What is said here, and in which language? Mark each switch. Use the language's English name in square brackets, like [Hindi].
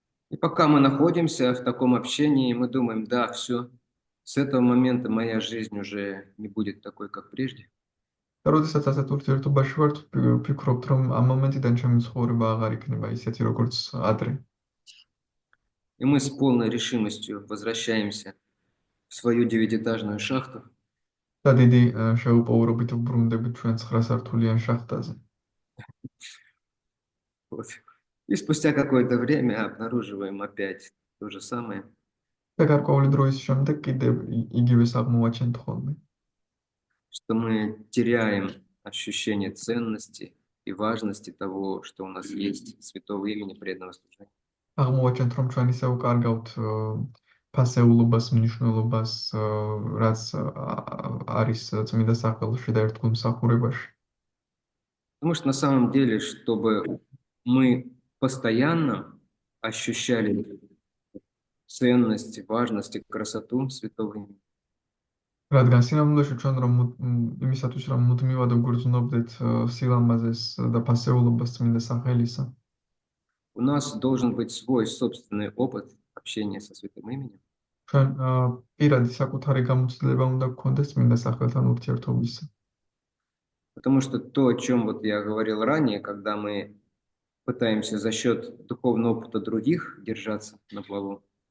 [Russian] И пока мы находимся в таком общении, мы думаем, да, все, с этого момента моя жизнь уже не будет такой, как прежде. [Georgian] და როდესაც ასეთ ურთიერთობაში ვართ, ვფიქრობთ, რომ ამ მომენტიდან ჩემი ცხოვრება აღარ იქნება ისეთი, როგორც ადრე. [Russian] И мы с полной решимостью возвращаемся в свою 9-этажную шахту. [Georgian] და დიდი შეუპოვრობით ვბრუნდებით ჩვენ 9-სართულიან შახტაზე. [Russian] Вот. И спустя какое-то время обнаруживаем опять то же самое. [Georgian] და გარკვეული დროის შემდეგ კიდევ იგივეს აღმოვაჩენთ ხოლმე. [Russian] Что мы теряем ощущение ценности и важности того, что у нас есть святого имени преданного служения. [Georgian] აღმოვაჩენთ, რომ ჩვენ ისე უკარგავთ ფასეულობას, მნიშვნელობას, რაც არის წმინდა სახელში და ერთგულ მსახურებაში. [Russian] Потому что на самом деле, чтобы мы постоянно ощущали ценность, важность и красоту святого имени, [Georgian] რადგან სინამდვილეში ჩვენ რომ იმისათვის რომ მუდმივად ვგრძნობდეთ სილამაზეს და ფასეულობას წმინდა სახელისა, [Russian] у нас должен быть свой собственный опыт общения со святым именем. [Georgian] ჩვენ პირადი საკუთარი გამოცდილება უნდა გქონდეს წმინდა სახელთან ურთიერთობისა. [Russian] Потому что то, о чем вот я говорил ранее, когда мы пытаемся за счет духовного опыта других держаться на плаву,